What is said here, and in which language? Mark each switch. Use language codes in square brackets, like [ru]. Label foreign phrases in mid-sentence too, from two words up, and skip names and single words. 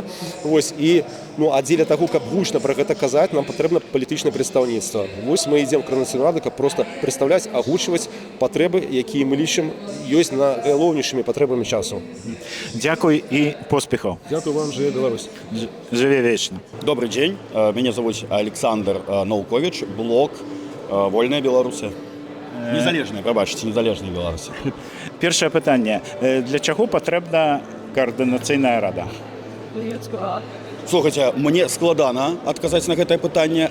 [be] Вось, і а дзеля таго, каб гучна пра гэта казаць, нам патрэбна палітычнае прадстаўніцтва. Вось мы ідзем каардынацыйнай рады, каб проста прадстаўляць, агучваць патрэбы, якія мы лічым ёсць на галоўнейшымі патрэбамі часу. Дзякуй і поспехаў. Дзякуй вам, жыве Беларусь. Жыве вечна. [ru] Добрый день, меня зовут Александр Наукович, блог «Вольная Беларусь». [be] Незалежная, пробачьте, незалежная Беларусь. Першае пытанне. Для чаго патрэбна каардынацыйная рада? Слухайте, мне складана адказаць на гэтае пытанне.